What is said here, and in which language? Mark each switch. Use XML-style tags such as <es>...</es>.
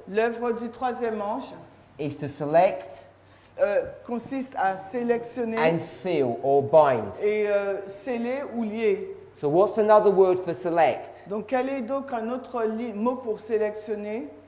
<fr>L'œuvre du troisième ange</fr> <en>is to select</en> <fr>consiste à sélectionner</fr> <en>and seal or bind.</en> <fr>et sceller ou lier.</fr> <en>So what's another word for select?</en> <fr>Donc quel est donc un autre mot pour sélectionner?</fr>